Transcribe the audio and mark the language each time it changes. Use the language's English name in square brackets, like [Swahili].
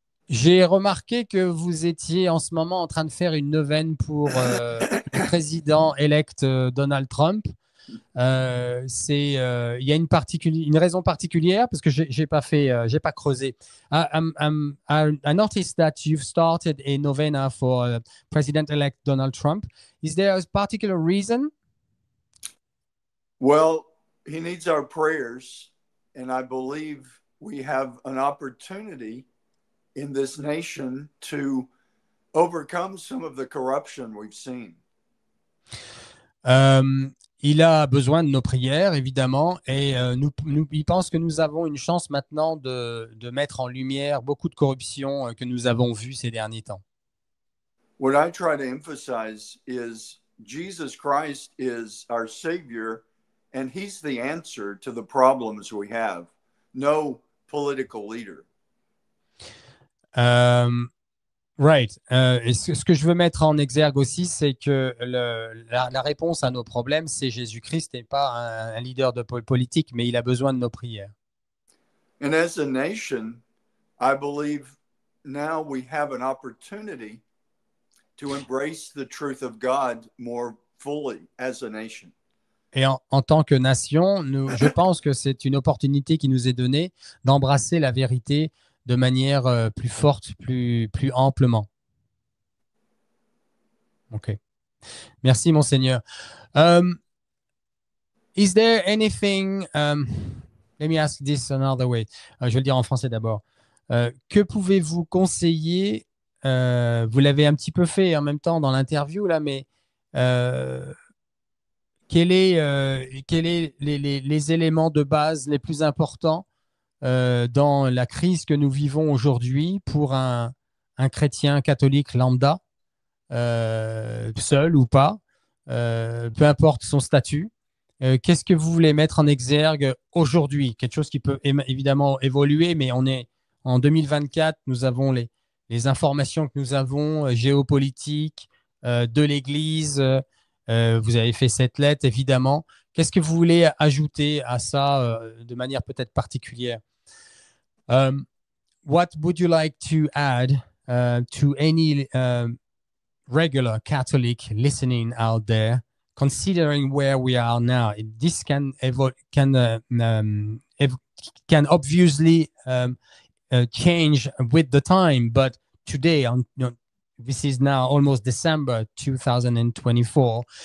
[French] J'ai remarqué que vous étiez en ce moment en train de faire une neuvaine pour le président élect Donald Trump. Il y a une raison particulière parce que j'ai pas creusé. [English] I noticed that you've started a novena for President-elect Donald Trump. Is there a particular reason? Well, he needs our prayers, and I believe we have an opportunity in this nation to overcome some of the corruption we've seen. [French] Il a besoin de nos prières, évidemment, et il pense que nous avons une chance maintenant de mettre en lumière beaucoup de corruption que nous avons vues ces derniers temps. [English] What I try to emphasize is Jesus Christ is our Savior, and He's the answer to the problems we have. No political leader. Right. [French] Et ce que je veux mettre en exergue aussi, c'est que la réponse à nos problèmes, c'est Jésus-Christ et pas un leader de politique, mais il a besoin de nos prières. [English] And as a nation, I believe now we have an opportunity to embrace the truth of God more fully as a nation. [French] Et en tant que nation, je pense que c'est une opportunité qui nous est donnée d'embrasser la vérité de manière plus forte, plus amplement. OK. Merci, Monseigneur. [English] Is there anything, let me ask this another way. [French] Je vais le dire en français d'abord. Que pouvez-vous conseiller, vous l'avez un petit peu fait en même temps dans l'interview, là, mais quels est les éléments de base les plus importants dans la crise que nous vivons aujourd'hui pour un chrétien catholique lambda, seul ou pas, peu importe son statut? Qu'est-ce que vous voulez mettre en exergue aujourd'hui? Quelque chose qui peut évidemment évoluer, mais on est en 2024, nous avons les informations que nous avons géopolitiques de l'Église. Vous avez fait cette lettre, évidemment. Qu'est-ce que vous voulez ajouter à ça de manière peut-être particulière? [English] What would you like to add to any regular Catholic listening out there, considering where we are now? This can obviously change with the time, but today, this is now almost December 2024.